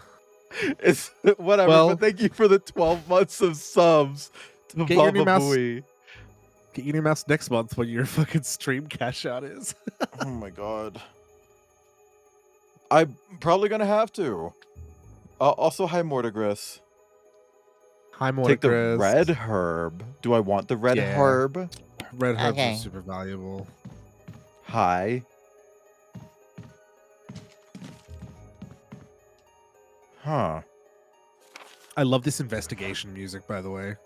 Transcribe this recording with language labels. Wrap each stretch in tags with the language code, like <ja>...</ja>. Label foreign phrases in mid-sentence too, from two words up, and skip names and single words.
<en>It's whatever, Well- but thank you for the 12 months of subs to Get your Baba new mouse. Booey. Get your new mouse next month when your fucking stream cash out is. Oh my god. I'm probably gonna have to. Also, hi Mortigris. Hi, Take the Mordecai. red herb. Do I want the red Yeah. herb? Red herbs Okay. are super valuable. Hi. Huh. I love this investigation music, by the way.</en>